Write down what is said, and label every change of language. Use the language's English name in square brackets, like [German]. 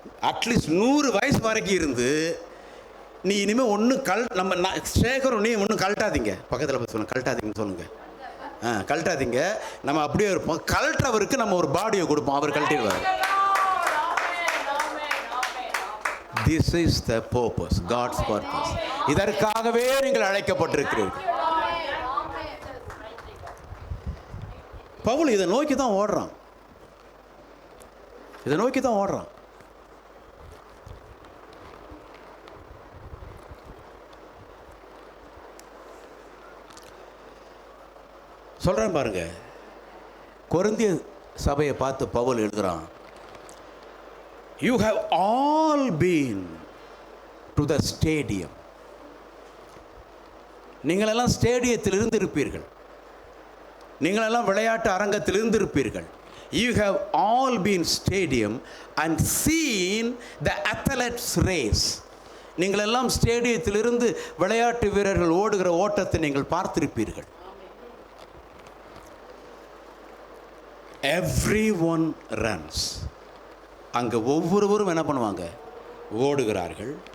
[Tamil] At least 100 வயசு வரைக்கும் இருந்து நீ இனிமேல் ஒன்றும் நம்ம சேகரம் நீ ஒன்றும் கழட்டாதீங்க. பக்கத்தில் போய் சொல்லுங்க, கழட்டாதீங்கன்னு சொல்லுங்கள். கழட்டாதீங்க, நம்ம அப்படியே இருப்போம். கழட்டவருக்கு நம்ம ஒரு பாடியை கொடுப்போம், அவர் கழட்டிடுவார். [English] This is the purpose, God's purpose. [Tamil] இதற்காகவே நீங்கள் அழைக்கப்பட்டிருக்கிறீர்கள். பவுல் இதை நோக்கி தான் ஓடுறான், இதை நோக்கி தான் ஓடுறான். சொல்கிறேன் பாருங்க. கொரிந்திய சபையை பார்த்து பவுல் எழுதுகிறான், [English] You have all been to the stadium. [Tamil] நீங்களெல்லாம் ஸ்டேடியத்தில் இருந்திருப்பீர்கள், நீங்களெல்லாம் விளையாட்டு அரங்கத்தில் இருந்திருப்பீர்கள். [English] You have all been stadium and seen the athletes race. [Tamil] நீங்களெல்லாம் ஸ்டேடியத்திலிருந்து விளையாட்டு வீரர்கள் ஓடுகிற ஓட்டத்தை நீங்கள் பார்த்திருப்பீர்கள். [English] Everyone runs. [Tamil] அங்கே ஒவ்வொருவரும் என்ன பண்ணுவாங்க? ஓடுகிறார்கள்.